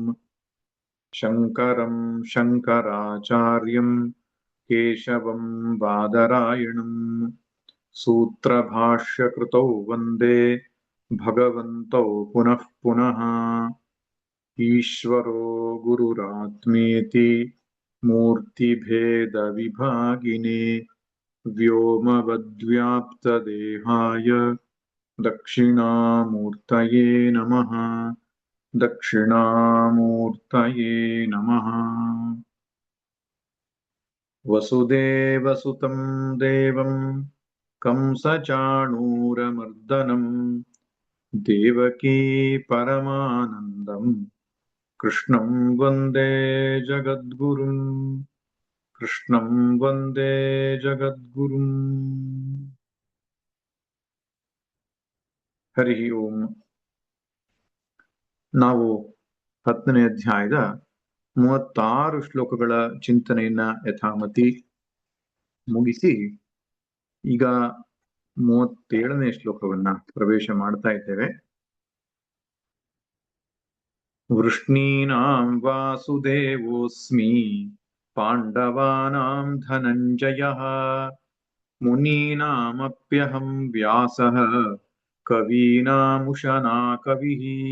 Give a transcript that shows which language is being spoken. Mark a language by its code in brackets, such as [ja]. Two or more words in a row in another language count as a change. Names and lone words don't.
[sa] ಶಂಕರಂ ಶಂಕರಾಚಾರ್ಯಂ ಕೇಶವಂ ಬಾದರಾಯಣಂ ಸೂತ್ರಭಾಷ್ಯಕೃತೌ ವಂದೇ ಭಗವಂತೌ ಪುನಃ ಪುನಃ ಈಶ್ವರೋ ಗುರುರಾತ್ಮೇತಿ ಮೂರ್ತಿಭೇದ ವಿಭಾಗಿನೇ ವ್ಯೋಮವದ್ವ್ಯಾಪ್ತದೇಹಾಯ ದಕ್ಷಿಣಾಮೂರ್ತಯೇ ನಮಃ ದಕ್ಷಿಣಾಮೂರ್ತಯೇ ನಮಃ. ವಸುದೇವಸುತಂ ದೇವಂ ಕಂಸಚಾಣೂರಮರ್ದನಂ ದೇವಕೀ ಪರಮಾನಂದಂ ಕೃಷ್ಣಂ ವಂದೇ ಜಗದ್ಗುರುಂ ಕೃಷ್ಣಂ ವಂದೇ ಜಗದ್ಗುರುಂ. ಹರಿ ಓಂ. [kn] ನಾವು 10ನೇ ಅಧ್ಯಾಯದ 36 ಶ್ಲೋಕಗಳ ಚಿಂತನೆಯನ್ನ ಯಥಾಮತಿ ಮುಗಿಸಿ ಈಗ 37ನೇ ಶ್ಲೋಕವನ್ನ ಪ್ರವೇಶ ಮಾಡ್ತಾ ಇದ್ದೇವೆ. [sa] ವೃಷ್ಣೀನಾಂ ವಾಸುದೇವೋಸ್ಮಿ ಪಾಂಡವಾನಾಂ ಧನಂಜಯಃ ಮುನೀನಾಮಪ್ಯಹಂ ವ್ಯಾಸಃ ಕವೀನಾಮುಶನಾ ಕವಿಃ.